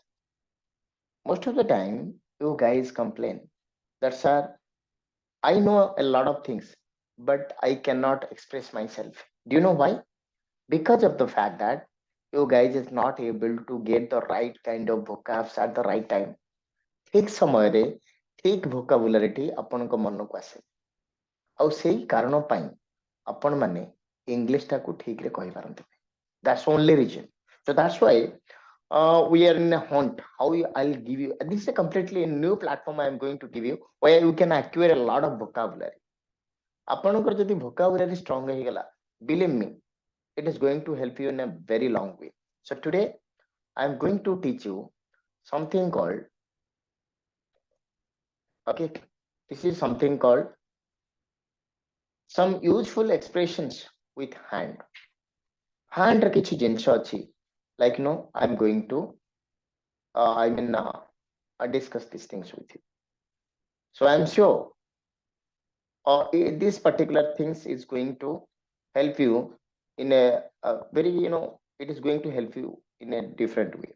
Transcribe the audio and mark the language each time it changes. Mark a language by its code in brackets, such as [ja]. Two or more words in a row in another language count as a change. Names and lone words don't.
[en] Most of the time, you guys complain that, sir, I know a lot of things, but I cannot express myself. Do you know why? Because of the fact that you guys is not able to get the right kind of vocabs at the right time. [or] ଠିକ ସମୟରେ ଠିକ vocabulary ଆପଣଙ୍କ ମନକୁ ଆସେ ଆଉ ସେଇ କାରଣ ପାଇଁ ଆପଣ ମାନେ ଇଂଲିଶ ଟାକୁ ଠିକରେ କହିପାରନ୍ତି [en] that's only reason. So that's why we are in a hunt. I'll give you this is a completely new platform I am going to give you where you can acquire a lot of vocabulary. [or] ଆପଣଙ୍କର ଯଦି [en] vocabulary strong ହେଇଗଲା, believe me, it is going to help you in a very long way. So today I am going to teach you something called okay. This is something called some useful expressions with hand. [or] Hand ର କିଛି ଜିନିଷ ଅଛି [en] like no I'm going to I mean discuss these things with you. So I'm sure this particular things is going to help you in a very it is going to help you in a different way.